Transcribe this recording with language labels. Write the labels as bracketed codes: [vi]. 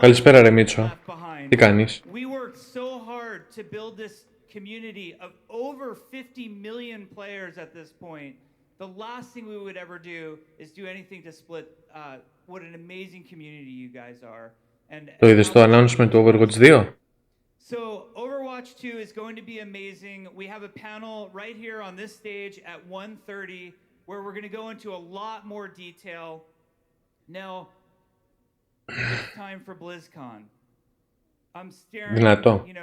[el] Καλησπέρα ρε Μίτσο. [en] left behind. [el] Τι κάνεις? [en] We worked so hard to build this community of over 50 million players at this point. The last thing we would ever do is do anything to split what an amazing community you guys are. [el] Το είδες στο announcement του Overwatch 2? [en] So Overwatch 2 is going to be amazing. We have a panel right here on this stage at 1:30 where we're going to go into a lot more detail. Now, it's time for BlizzCon. I'm staring, [el] Δυνατό.